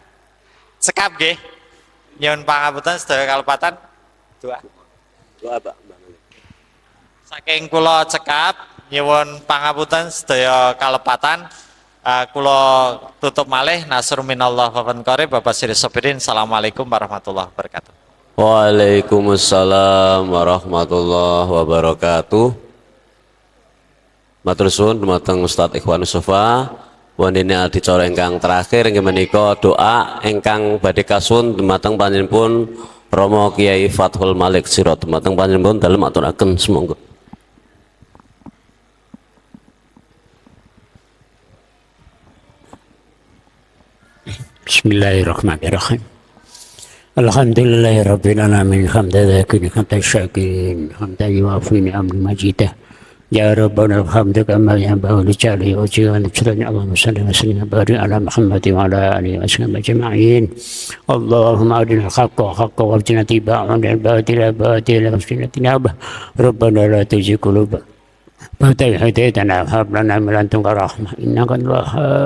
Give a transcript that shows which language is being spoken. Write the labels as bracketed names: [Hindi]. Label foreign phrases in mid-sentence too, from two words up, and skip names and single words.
[Javanese] Sekap nggih. Nyuwun pangapunten sedaya kalepatan. Doa. Doa, Pak. Saking kula cekap nyuwun pangapunten sedaya kalepatan. Kula tutup malih [Arabic] نصر من الله وقريب. [Javanese] Bapak Sri Sopirin. [Arabic] السلام عليكم ورحمة الله وبركاته. وعليكم السلام ورحمة الله وبركاته. [Javanese] Matur suwun dumateng Ustaz Ikhwan Yusofa. Wondene adicara ingkang terakhir inggih menika doa ingkang badhe kasuwun dumateng panjenenganipun Romo Kiai Fathul Malik Sirot. Dumateng panjenenganipun dalem aturaken semonggo. [Arabic] Bismillahirrahmanirrahim. الحمد لله رب العالمين، حمدا ذاكرين، حمدا شاكرين، حمدا يوافي نعم المجيدة. يا ربنا الحمد كما ينبغي لجلال وجهه ول اللهم صل وسلم وبارك على محمد وعلى آله وصحبه أجمعين. اللهم أرنا الحق حقا وارزقنا اتباعه والباطل باطلا وارزقنا اجتنابه. ربنا لا تزغ قلوبنا بعد إذ هديتنا وهب لنا من لدنك رحمة إنك أنت الوهاب.